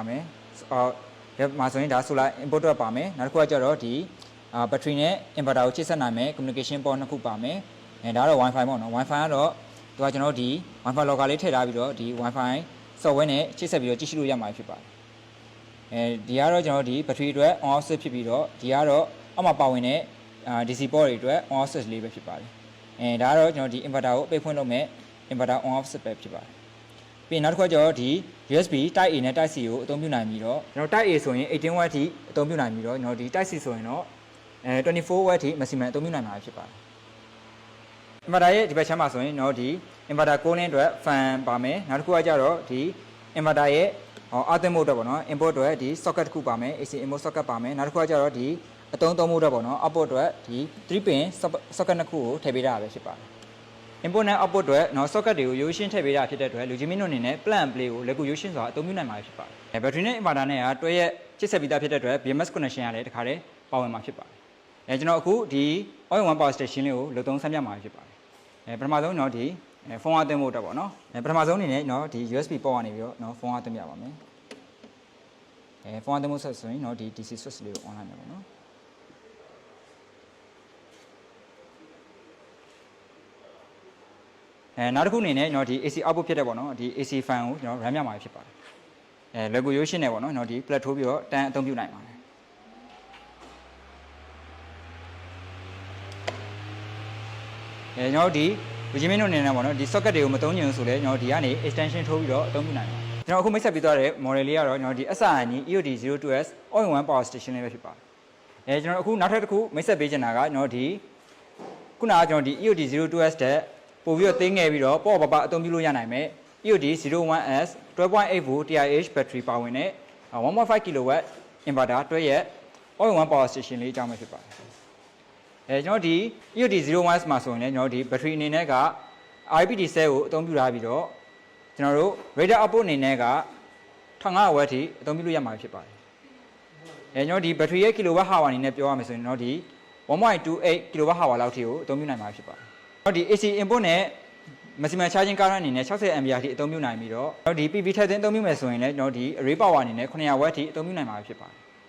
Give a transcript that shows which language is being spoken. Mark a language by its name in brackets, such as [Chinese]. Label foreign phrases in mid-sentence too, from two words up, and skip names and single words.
[Burmese] မယ်မှာဆိုရင်ဒါ [English] solar input [Burmese] တွေပါမယ်နောက်တစ်ခုကကျတော့ဒီဘက်ထရီနဲ့ inverter ကိုချိတ်ဆက်နိုင်မယ် [English] communication port [Burmese] နှစ်ခုပါမယ်ဒါကတော့ wifi ပေါ့နော် wifi ကတော့သူကကျွန်တော်ဒီ [English] wifi logger [Burmese] လေးထည့်ထားပြီးတော့ဒီ [English] wifi software [Burmese] နဲ့ချိတ်ဆက်ပြီးတော့ကြည့်ရှုလို့ရမှာဖြစ်ပါတယ်ဒီကတော့ကျွန်တော်ဒီဘက်ထရီအတွက် [English] on off switch [Burmese] ဖြစ်ပြီးတော့ဒီကတော့အောက်မှာပါဝင်တဲ့ [English] DC port [Burmese] တွေအတွက် [English] on off switch [Burmese] လေးပဲဖြစ်ပါတယ်ဒါကတော့ကျွန်တော်ဒီ inverter ကိုအပိတ်ဖွင့်လုပ်မဲ့ [English] inverter on off switch [Burmese] ပဲဖြစ်ပါတယ်ပြီးနောက်တစ်ခါကျတော့ဒီ USB Type A နဲ့ Type C ကိုအသုံးပြုနိုင်ပြီးတော့ကျွန်တော် Type A ဆိုရင် 18W အထိအသုံးပြုနိုင်ပြီးတော့ကျွန်တော်ဒီ Type C ဆိုရင်တော့ 24W အထိ maximum အသုံးပြုနိုင်မှာဖြစ်ပါတယ်။ inverter ရဲ့ဒီဘက်ချမ်းမှာဆိုရင်တော့ဒီ [English] inverter cooling [Burmese] အတွက် fan ပါမယ်နောက်တစ်ခုကကျတော့ဒီ inverter ရဲ့ [English] output mode [Burmese] ပေါ့နော် input အတွက်ဒီ socket တစ်ခုပါမယ် AC [English] input socket [Burmese] ပါမယ်နောက်တစ်ခုကကျတော့ဒီအသုံးသုံးမှုအတွက်ပေါ့နော် output အတွက်ဒီ [English] 3 pin socket [Burmese] နှစ်ခုကိုထည့်ပေးထားတာပဲဖြစ်ပါတယ်။ input နဲ့ output အတွက် နော် socket တွေကိုရိုးရှင်းထည့်ပေးတာဖြစ်တဲ့အတွက်လူကြီးမင်းတို့အနေနဲ့ [English] plug and play [Burmese] ကိုလက်ကူရိုးရှင်းစွာအသုံးပြုနိုင်မှာဖြစ်ပါတယ်။ဘက်ထရီနဲ့ inverter နဲ့ကတွဲရက်ချစ်ဆက်ပြီးသားဖြစ်တဲ့အတွက် [English] BMS connection [Burmese] ကလည်းတခါတည်းပါဝင်မှာဖြစ်ပါတယ်။ကျွန်တော်အခုဒီ [English] all-in-one power station [Burmese] လေးကိုလုံသုံးဆန်းပြမှာဖြစ်ပါတယ်။ပထမဆုံးကျွန်တော်ဒီဖုန်းအားသွင်းဖို့အတွက်ပေါ့နော်။ပထမဆုံးအနေနဲ့ကျွန်တော်ဒီ [English] USB port [Burmese] ကနေပြီးတော့ကျွန်တော်ဖုန်းအားသွင်းပြပါမယ်။ဖုန်းအားသွင်းဖို့ဆက်ဆိုရင်ကျွန်တော်ဒီ [English] DC switch [Burmese] လေးကို on လိုက်မယ်ပေါ့နော်။ နောက်တစ်ခုအနေနဲ့ကျွန်တော်ဒီ [English] AC output [Burmese] ဖြစ်တဲ့ပေါ့နော်ဒီ [English] AC fan [Burmese] ကိုကျွန်တော် run ပြမှာဖြစ်ပါတယ်လက်ကိုရိုးရှင်းနေပေါ့နော်ကျွန်တော်ဒီ plug ထိုးပြီးတော့တန်းအသုံးပြုနိုင်ပါတယ်ကျွန်တော်ဒီလူကြီးမင်းတို့အနေနဲ့ပေါ့နော်ဒီ socket တွေကိုမသုံးချင်ဘူးဆိုလဲကျွန်တော်ဒီကနေ extension ထိုးပြီးတော့အသုံးပြုနိုင်ပါတယ်ကျွန်တော်အခုမိတ်ဆက်ပေးသွားတဲ့ model လေးကတော့ကျွန်တော်ဒီ SRN EOD02S [English] all-in-one power station [Burmese] လေးပဲဖြစ်ပါတယ်ကျွန်တော်အခုနောက်ထပ်တစ်ခုမိတ်ဆက်ပေးချင်တာကကျွန်တော်ဒီခုနကကျွန်တော်ဒီ EOD02S တဲ့ ပို့ပြီးတော့သိမ်းငယ်ပြီးတော့ပေါ့ပအသုံးပြုလို့ရနိုင်မယ် EOD01S [English] 12.8 volt 100Ah battery [Burmese] ပါဝင်တဲ့ [English] 1.5 kW inverter [Burmese] တွဲရဲ့ [English] all-in-one power station [Burmese] လေးအ ကြောင်းပဲဖြစ်ပါတယ်ကျွန်တော်ဒီ EOD01S မှာဆိုရင်လည်းကျွန်တော်ဒီ battery အနေနဲ့က [English] IPT cell [Burmese] ကိုအသုံးပြုထားပြီးတော့ကျွန်တော်တို့ [English] rated output [Burmese] အနေနဲ့က 1500W အထိအသုံးပြုလို့ရမှာဖြစ်ပါတယ်ကျွန်တော်ဒီ battery ရဲ့ kWh အနေနဲ့ပြောရမယ်ဆိုရင်တော့ဒီ 1.28 kWh လောက်ထိကိုအသုံးပြုနိုင်မှာဖြစ်ပါတယ်ဒီ [English] AC input [Burmese] နဲ့ [English] maximum charging current [Burmese] အနေနဲ့ 60A အထိအသုံးပြုနိုင်ပြီးတော့ဒီ PV ထည့်သွင်းအသုံးပြုမယ်ဆိုရင်လည်းကျွန်တော်ဒီ [English] array power [Burmese] အနေနဲ့ 900W အထိအသုံးပြုနိုင်မှာဖြစ်ပါတယ်